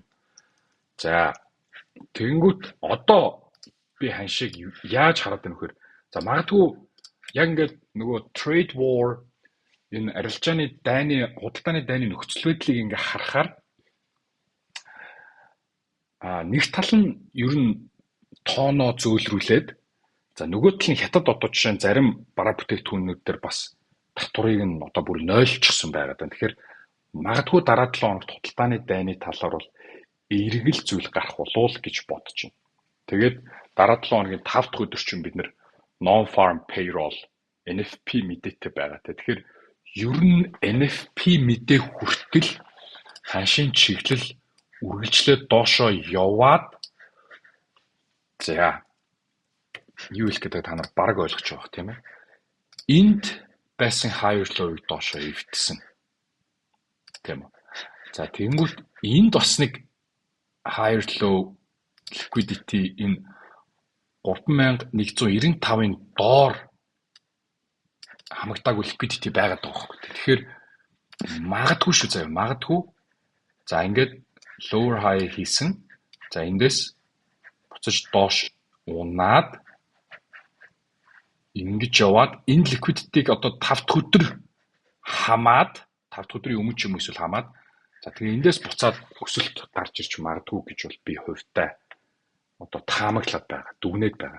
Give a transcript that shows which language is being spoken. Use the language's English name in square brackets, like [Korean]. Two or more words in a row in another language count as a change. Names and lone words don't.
[Mongolian] За тэгэнгүүт одоо би ханшиг яаж хараад байна вэхээр за магадгүй яг ингээд нөгөө [English] trade war [Mongolian] энэ арилжааны дайны худалдааны дайны нөхцөл байдлыг ингээд харахаар нэг тал нь ер нь тооноо зөөлрүүлээд за нөгөө тал нь хятад одоо жишээ нь зарим бараа бүтээгдэхүүнүүд дээр бас татварыг нь одоо бүр нойлчихсон байгаад байна. Тэгэхээр магадгүй дараа 7 хоногт худалдааны дайны талаар бол эргэл зүйл гарах болов гэж бодож байна. Тэгээд дараа 7 хоногийн 5 дахь өдөр чинь бид нэр [English] non-farm payroll NFP [Mongolian] мэдээтэй байгаа. Тэгэхээр ер нь NFP мэдээ хүртэл ханшийн чиглэл үргэлжлээд доошоо яваад за юу хэлэх гэдэг та нар бараг ойлгож байгаа тийм ээ. Энд байсан [English] higher low- [Mongolian] ыг доошоо эвдсэн. Тийм үү. За тэгэнгүүт энд бас нэг [English] higher low liquidity [Mongolian] энэ 3195-ын доор хамагдаагүй liquidity байгаад байгаа байхгүй. Тэгэхээр магадгүй шүү заяа магадгүй. За ингээд [English] lower high [Mongolian] хийсэн. За эндээс буцаж доош унаад ингэж яваад энэ liquidity-г одоо 5 дахь өдөр хамаад 5 дахь өдрийн өмнө ч юм эсвэл хамаад за тэгээ эндээс буцаад өсөлт гарч ирч магадгүй гэж бол би хувьтай одоо таамаглаад байгаа, дүгнээд байгаа.